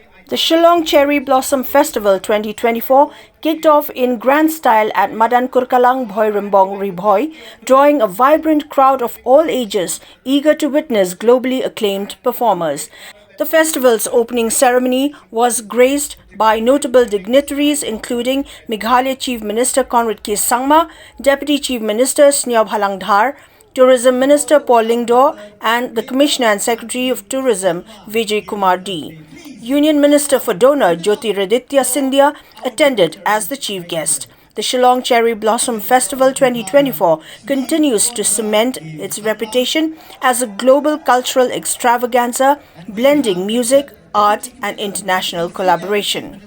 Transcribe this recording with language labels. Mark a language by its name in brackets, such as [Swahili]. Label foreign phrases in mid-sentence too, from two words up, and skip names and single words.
[English] The Shillong Cherry Blossom Festival 2024 kicked off in grand style at Madan Kurkalang Bhoirimbong Ribhoi, drawing a vibrant crowd of all ages eager to witness globally acclaimed performers. The festival's opening ceremony was graced by notable dignitaries including Meghalaya Chief Minister Conrad K. Sangma, Deputy Chief Minister Sneob Halangdhar, Tourism Minister Paul Lingdor and the Commissioner and Secretary of Tourism Vijay Kumar D. Union Minister for Donor Jyotiraditya Scindia attended as the chief guest. The Shillong Cherry Blossom Festival 2024 continues to cement its reputation as a global cultural extravaganza, blending music, art and international collaboration.